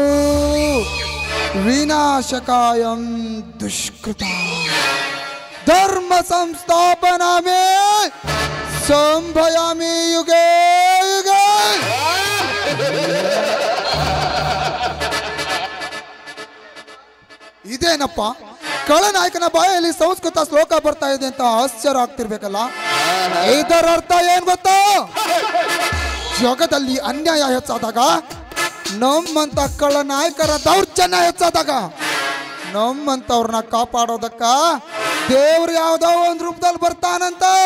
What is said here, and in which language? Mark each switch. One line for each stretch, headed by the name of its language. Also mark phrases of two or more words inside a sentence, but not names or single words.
Sanskrit: विनाशकायं दुष्कृता धर्म संस्थापना में संभयामि युगे युगे
Kannada: ಇದೇನಪ್ಪ ಕಳನಾಯಕನ ಬಾಯಲ್ಲಿ ಸಂಸ್ಕೃತ ಶ್ಲೋಕ ಬರ್ತಾ ಇದೆ ಅಂತ ಆಶ್ಚರ್ಯ ಆಗ್ತಿರ್ಬೇಕಲ್ಲ ಇದರ ಅರ್ಥ ಏನ್ ಗೊತ್ತಾ ಜಗದಲ್ಲಿ ಅನ್ಯಾಯ ಹೆಚ್ಚಾದಾಗ ನಮ್ಮಂತ ಕಳನಾಯಕರ ದೌರ್ಜನ್ಯ ಹೆಚ್ಚಾದಾಗ ನಮ್ಮಂತವ್ರನ್ನ ಕಾಪಾಡೋದಕ್ಕ ದೇವ್ರು ಯಾವ್ದೋ ಒಂದ್ ರೂಪದಲ್ಲಿ ಬರ್ತಾನಂತ